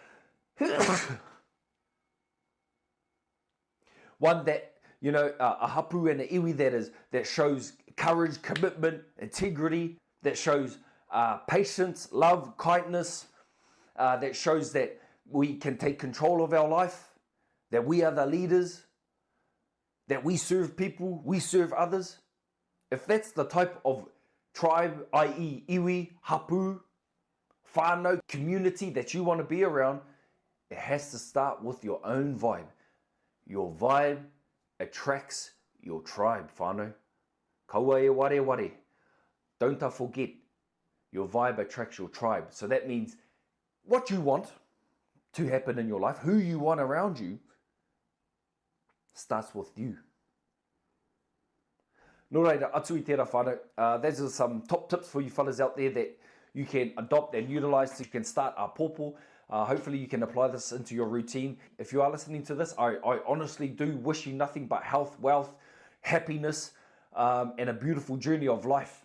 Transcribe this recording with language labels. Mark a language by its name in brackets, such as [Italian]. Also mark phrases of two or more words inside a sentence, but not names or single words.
[English] One that, a hapu and an iwi that shows courage, commitment, integrity, that shows patience, love, kindness, that shows that we can take control of our life, that we are the leaders, that we serve people, we serve others. If that's the type of tribe, i.e. [Māori] iwi, hapu, whānau, [English] community that you want to be around, it has to start with your own vibe. Your vibe attracts your tribe, whānau. [Māori] Kaua e ware ware. [English] Don't forget, your vibe attracts your tribe. So that means what you want to happen in your life, who you want around you, starts with you. [Māori] Nō reira, atu I tērā whānau. [English] Those are some top tips for you fellas out there that you can adopt and utilize so you can start a popo. Hopefully you can apply this into your routine. If you are listening to this, I honestly do wish you nothing but health, wealth, happiness, and a beautiful journey of life.